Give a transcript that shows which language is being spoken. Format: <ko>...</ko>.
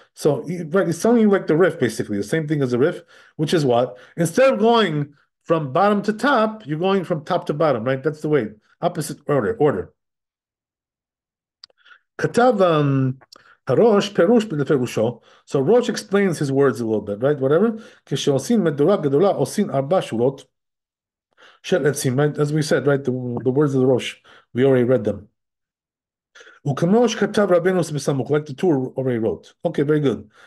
<en>So, right, it's sounding like the riff, basically, the same thing as the riff, which is what? Instead of going from bottom to top, you're going from top to bottom, right? That's the way. Opposite order.</en> <he>כתב הראש פירוש לפירושו,</he> <en>so Rosh explains his words a little bit, right? Whatever.</en> <he>כשעושים מדורה גדולה, עושים 4 שורות של עצים, right?</he> <en>As we said, right? The words of the Rosh, we already read them.</en> <he>וכמו שכתב רבנו בסמוך,</he> <en>like the two already wrote. Okay, very good.</en>